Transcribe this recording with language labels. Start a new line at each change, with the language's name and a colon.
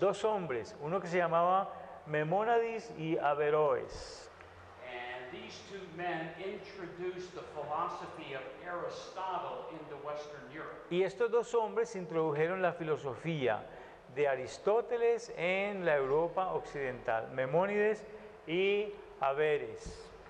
Spanish: dos hombres, uno que se llamaba Memónides y Averroes.
English: And these two men introduced the philosophy of Aristotle into Western Europe.
Spanish: Y estos dos hombres introdujeron la filosofía de Aristóteles en la Europa occidental, Memónides y Averroes.